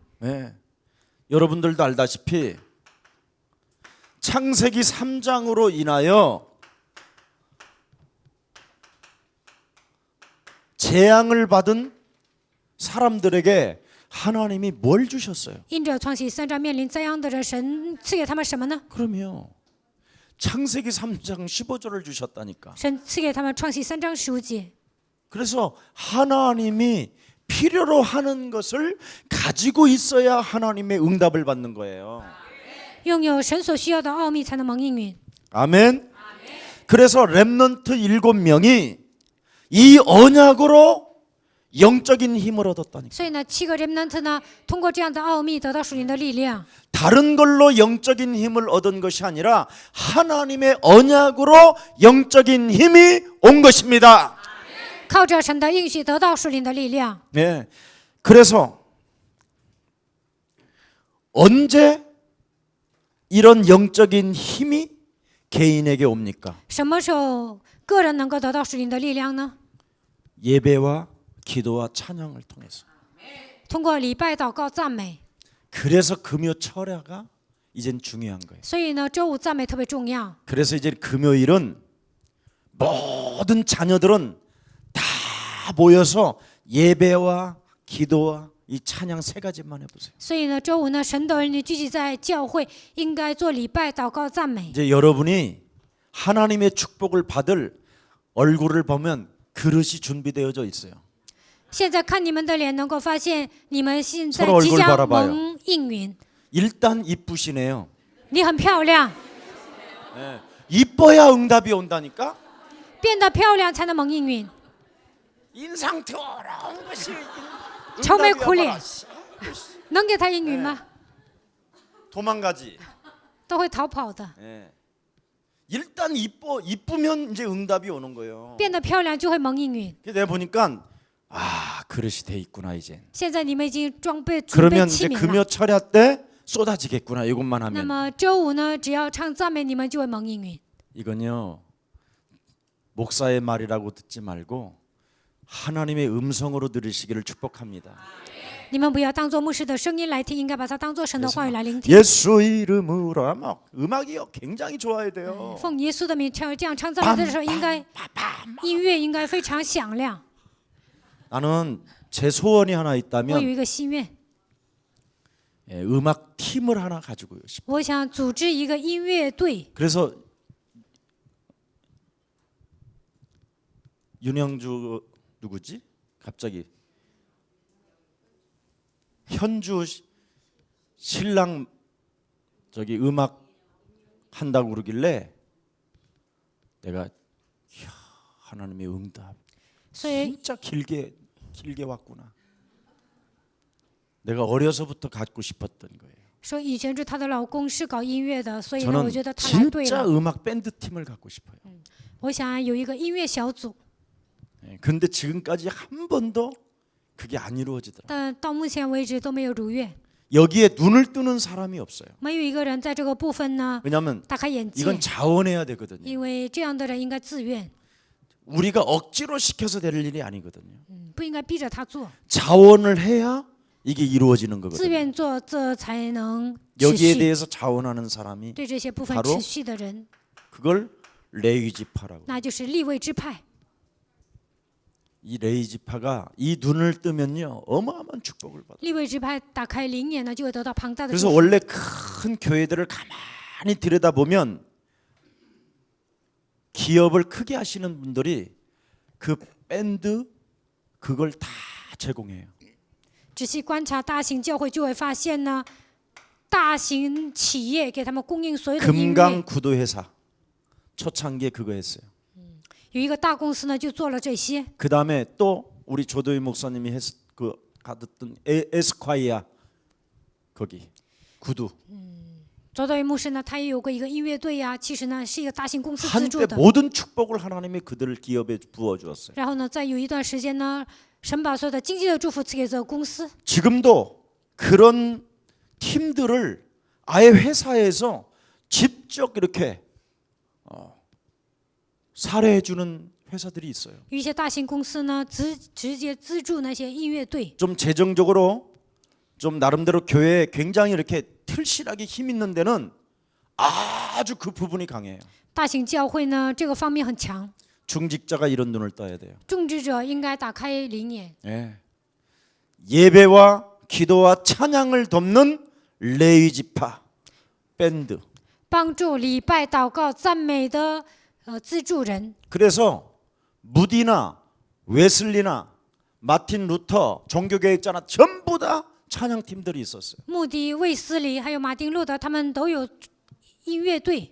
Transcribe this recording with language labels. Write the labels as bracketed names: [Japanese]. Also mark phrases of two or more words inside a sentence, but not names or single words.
[Korean] 네. 여러분들도 알다시피 창세기 3장으로 인하여 재앙을 받은 사람들에게 하나님이 뭘 주셨어요? [Chinese] 因着创世3章面临灾殃的人，神赐给他们什么呢？ [Korean] 그럼요. 창세기 3장 15절을 주셨다니까. [Chinese] 神赐给他们创世3章15节。 [Korean] 그래서 하나님이 필요로 하는 것을 가지고 있어야 하나님의 응답을 받는 거예요. [Chinese] 拥有神所需要的奥秘，才能蒙应允。 [Korean] 아멘. 그래서 렘넌트 7명이 이 언약으로 영적인 힘을 얻었다니까. [Chinese] 所以呢，7个 remnant 呢，通过这样的奥秘得到属灵的力量， [Korean] 다른 걸로 영적인 힘을 얻은 것이 아니라 하나님의 언약으로 영적인 힘이 온 것입니다. [Chinese] 靠着神的应许得到属灵的力量。 [Korean] 네. 그래서 언제 이런 영적인 힘이 개인에게 옵니까? [Chinese] 什么时候个人能够得到属灵的力量呢？ [Korean] 예배와 기도와 찬양을 통해서. [Chinese] 通过礼拜、祷告、赞美。 [Korean] 그래서 금요 철야가 이젠 중요한 거예요. [Chinese] 所以呢，周五赞美特别重要。 [Korean] 그래서 이제 금요일은 모든 자녀들은 다 모여서 예배와 기도와 이 찬양 세 가지만 해보세요. [Chinese] 所以呢，周五呢，神的儿女聚集在教会，应该做礼拜、祷告、赞美。 [Korean] 이제 여러분이 하나님의 축복을 받을 얼굴을 보면 그릇이 준비되어져 있어요. [Chinese] 现在看你们的脸，能够发现你们现在 [Korean] 서로 [Chinese] 即 [Korean] 얼굴 [Chinese] 将 [Korean] 바라봐요. [Chinese] 蒙应允。 [Korean] 일단 이쁘시네요. [Chinese] 你很漂亮， [Korean] 이뻐야 응답이 온다니까. [Chinese] 变得漂亮才能蒙应允。 [Korean] 인상 더러운 것이 [Chinese] 愁眉苦脸，能给他应允吗？ [Korean] 도망가지. [Chinese] 都会逃跑的。 [Korean] 예. 일단 이쁘면 이제 응답이 오는 거예요. [Chinese] 变得漂亮就会蒙应允。 [Korean] 그래서 내가 보니까 아 그릇이 돼 있구나 이제. [Chinese] 现在你们已经准备 [Korean] 그러면 [Chinese] 器 [Korean] 이제 [Chinese] 皿了。 [Korean] 금요 철야 때 쏟아지겠구나 이것만 [Chinese] 那 [Korean] 하면. [Chinese] 么周五呢，只要唱赞美，你们就会蒙应允。 [Korean] 이건요 목사의 말이라고 듣지 말고 하나님의 음성으로 들으시기를 축복합니다. [Chinese] 你们不要当做牧师的声音来听，应该把它当做神的话语来聆听。 [Korean] 예수 이름으로 막 음악이요 굉장히 좋아야 돼요. [Chinese] 奉耶稣的名唱这样唱赞美的时候，应该音乐应该非常响亮。 [Korean] 나는 제 소원이 하나 [Chinese] 我有 [Korean] 있다면 [Chinese] 一个心愿， [Korean] 예, 음악 팀을 하나 가지고 싶어요. [Chinese] 我想组织一个音乐队。 [Korean] 그래서 윤영주 누구지? 갑자기 현주 신랑 저기 음악 한다고 그러길래 내가 이야, 하나님의 응답 [Chinese] 所以 [Korean] 진짜 길게 왔구나. 내가 어려서부터 갖고 싶었던 거예요. [Chinese] 说以前是她的老公是搞音乐的，所以呢，我 [Korean] 저는 [Chinese] 觉得她来对 [Korean] 진짜 [Chinese] 了。 [Korean] 음악 밴드 팀을 갖고 싶어요. [Chinese] 我想有一个音乐小组， [Korean] 예, 근데 지금까지 한 번도 그게 안 이루어지더라. [Chinese] 但到目前为止都没有如愿， [Korean] 여기에 눈을 뜨는 사람이 없어요. [Chinese] 没有一个人在这个部分呢 [Korean] 왜냐하면 [Chinese] 打开眼界， [Korean] 이건 자원해야 되거든요. [Chinese] 因为这样的人应该自愿， [Korean] 우리가 억지로 시켜서 될 일이 아니거든요. [Chinese] 不应该逼着他做， [Korean] 자원을 해야 이게 이루어지는 [Chinese] 自 [Korean] 거거든요. [Chinese] 愿做，这才能持 [Korean] 여기에 [Chinese] 续。 [Korean] 대해서 자원하는 사람이 [Chinese] 对这些部分 [Korean] 바로 [Chinese] 持续的人， [Korean] 그걸 레위지파라고. [Chinese] 那就是立位支派。 [Korean] 이 레위지파가 이 눈을 뜨면요 어마어마한 축복을 받아요. [Chinese] 立位支派打开灵眼呢，就会得到庞大的祝 [Korean] 그래서 [Chinese] 福。 [Korean] 원래 큰 교회들을 가만히 들여다보면 기업을 크게 하시는 분들이 그 밴드 그걸 다 제공해요. [Chinese] 仔细观察大型教会，就会发现呢，大型企业给他们供应所有的音乐。 [Korean] 금강 구도 회사 초창기에 그거 했어요. [Chinese] 有一个大公司呢，就做了这些。 [Korean] 그 다음에 또 우리 조도희 목사님이 그 가뒀던 에스콰이아 거기 구두 [Chinese] 周道云牧师呢，他也有过一个音乐队呀，其实呢是一个大型公司资助 [Korean] 한때 [Chinese] 的。 [Korean] 모든 축복을 하나님이 그들 기업에 부어 주었어요. [Chinese] 然后呢，在有一段时间呢，神把所有的经济的祝福赐给这个公司。 [Korean] 지금도 그런 팀들을 아예 회사에서 직접 이렇게 사례해 주는 회사들이 있어요. [Chinese] 有一些大型公司呢，直接资助那些音乐队。 [Korean] 좀 재정적으로 좀 나름대로 교회에 굉장히 이렇게 틀실하게 힘 있는 데는 아주 그 부분이 강해요. [Chinese] 大型教会呢，这个方面很强。 [Korean] 중직자가 이런 눈을 떠야 돼요. [Chinese] 种植者应该打开灵眼， [Korean] 예. 예배와 기도와 찬양을 돕는 레위지파 밴드. [Chinese] 帮助礼拜、祷告、赞美的资助人。 [Korean] 그래서 무디나 웨슬리나 마틴 루터 종교개혁자나 전부 다 찬양팀들이 있었어요. [Chinese] 穆迪、卫斯理还有马丁路德，他们都有音乐队。